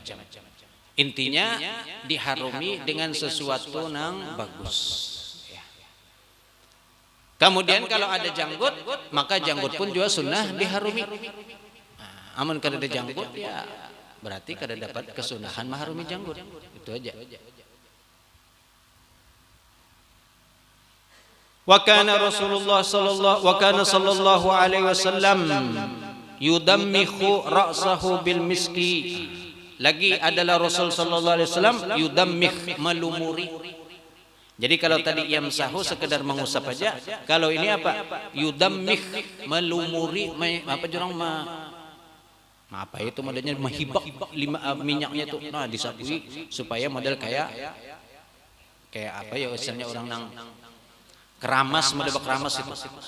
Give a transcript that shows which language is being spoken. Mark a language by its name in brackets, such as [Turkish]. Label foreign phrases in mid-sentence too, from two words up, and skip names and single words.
[Indonesian] Intinya diharumi dengan sesuatu nang bagus. Kemudian kalau ada janggut, maka janggut pun juga sunnah diharumi. [Banjar] Amun kada ada janggut, ya berarti kada dapat kesunahan maharumi janggut. [Indonesian] Itu aja. [Arabic] وكان رسول الله صلى الله عليه وسلم يدمه رأسه بالمسك. [Indonesian] Lagi adalah Rasul [Arabic] صلى الله عليه وسلم [Indonesian] yudammih, melumuri. Jadi kalau tadi yamsahu sekedar mengusap aja, kalau ini apa? Yudammih, melumuri, apa jurang apa itu modelnya, menghibak minyaknya itu. Nah, disapui supaya model kayak apa ya istilahnya, orang nang keramas, model keramas itu.